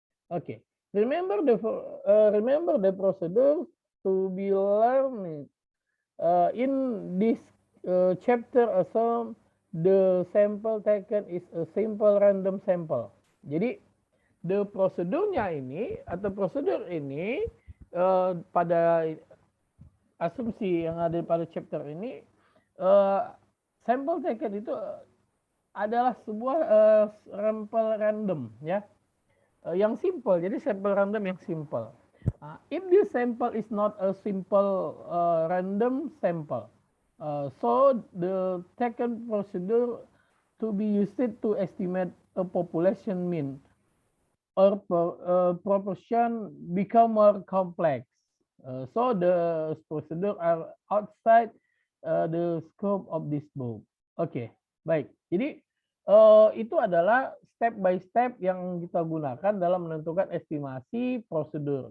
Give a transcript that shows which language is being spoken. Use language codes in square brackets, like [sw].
[en] Okay, remember the procedure to be learned in this chapter. Assume the sample taken is a simple random sample. [id] Jadi the prosedurnya ini atau prosedur ini pada asumsi yang ada pada chapter ini, sampel taken itu adalah sebuah sampel random ya, yang simple. Jadi sampel random yang simple. [en] If this sample is not a simple random sample, so the taken procedure to be used to estimate a population mean or proportion become more complex. So the procedure are outside the scope of this book. [id] Oke, baik. Jadi itu adalah step by step yang kita gunakan dalam menentukan estimasi prosedur.